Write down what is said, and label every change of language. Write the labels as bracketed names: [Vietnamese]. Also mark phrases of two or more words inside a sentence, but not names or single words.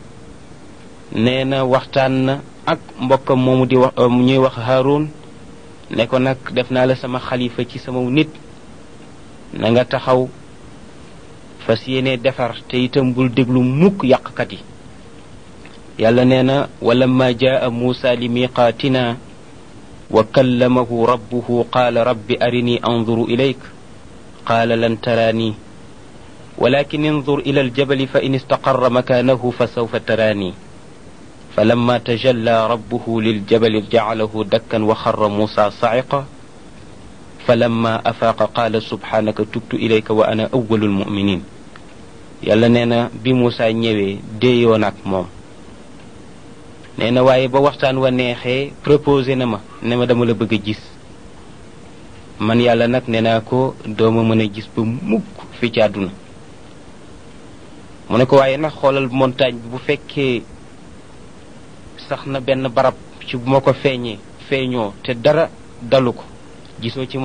[Wolof] nee na waxtaan na ak mbokkam moomu di wax ñuy wax Haarun ne ko nag def naa la sama xalifa ci sama nit na nga taxaw fas yéene defar te itam bul déglu mukk yàqkat yi yàlla nee na [Arabic] ولما جاء موسى لميقاتنا وكلمه ربه قال رب أرني أنظر إليك قال لن تراني ولكن انظر إلى الجبل فإن استقر مكانه فسوف تراني فلما تجلى ربه للجبل جعله دكا وخر موسى صعقا فلما أفاق قال سبحانك تبت إليك وأنا أول المؤمنين [Wolof] yàlla nee na bi Muusa ñëwé déyoon ak moom neena waaye ba waxtaan wa neexee proposé na ma ne ma dama la bëgg a gis man yàlla nag nee naa ko dooma mën a gis ba mukk fi ci àdduna mu ne ko waaye nag xoolal montagne bi bu fekkee sax na benn barab ci bu ma ko feeñoo te dara dalu ko gisoo ci